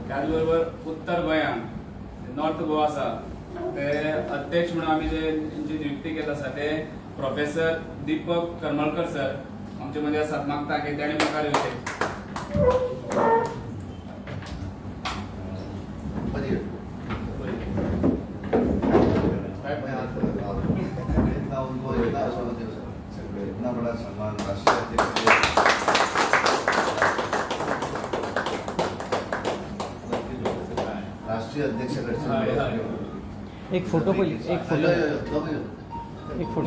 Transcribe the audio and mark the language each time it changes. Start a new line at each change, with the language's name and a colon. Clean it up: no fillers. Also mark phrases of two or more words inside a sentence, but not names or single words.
Konkani: बरोबर उत्तर गोंयान नॉर्थ गोवा आसा ते अध्यक्ष म्हणून आमी जे जी नियुक्ती केली आसा ते प्रोफेसर दीपक करमळकर सर आमचे मध्ये आसात. मागता की तेणे मुखार येवचे.
Hindi: इतना बड़ा सम्मान राष्ट्रीय अध्यक्ष राष्ट्रीय अध्यक्ष एक फोटो पहिले एक फोटो एक फोटो